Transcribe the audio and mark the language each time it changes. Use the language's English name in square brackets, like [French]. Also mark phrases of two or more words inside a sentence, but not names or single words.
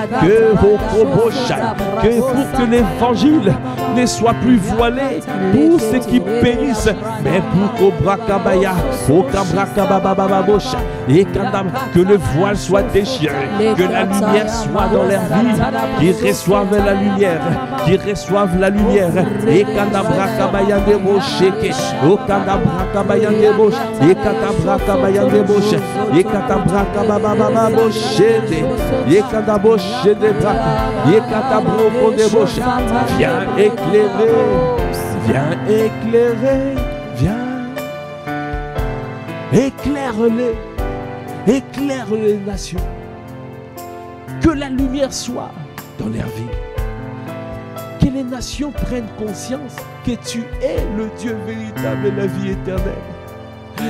[French] que pour que l'évangile ne soit plus voilé pour ceux qui périssent, mais pour que le voile soit déchiré, que la lumière soit dans leur vie, qu'ils reçoivent la lumière, qui reçoivent la lumière. Et Kandabra Kabayande Mosheke, O Kandabra Kabayande Mosh, et Kandabra Kabayande Mosh, et Kandabra Kabababa Moshede, et Kandabosh de Braka, et Kandabro Konde Mosh. Viens éclairer, viens éclairer, viens. Éclaire-les, éclaire les nations. Que la lumière soit dans leur vie. Que les nations prennent conscience que tu es le Dieu véritable et la vie éternelle.